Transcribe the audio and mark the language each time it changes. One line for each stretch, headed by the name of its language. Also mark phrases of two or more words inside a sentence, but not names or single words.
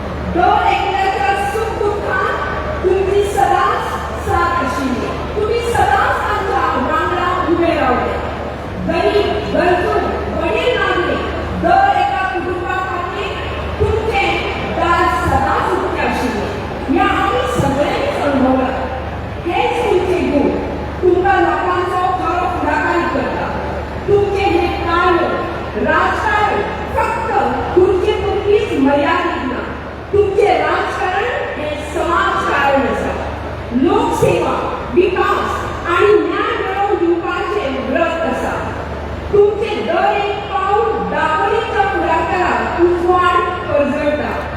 Konkani: दर एकल्याच्या सुख दुःखात तुमची सदाच साथ अशी तुम्ही सदाच आमच्या रांगणात उभे राहिले गरीब गरजू वडील नागरिक दर एका कुटुंबाखातीर तुमचे दार सदाच उघडे आशिल्ले या आम्ही सगळ्यांनीच अनुभवला हेच तुमचे गुण तुमकां लोकांचो खरो फुडाकारी करता तुमचे हे कार्य राजकारण फक्त तुमचे पुरतीच मर्यादित ना तुमचे राजकारण हे समाजकारण आसा लोकसेवा विकास आणि न्याय मिळवून दिवपाचे व्रत आसा तुमचे दर एक पाऊल दाबोळीच्या फुडाकाराक उजवाड परजळटा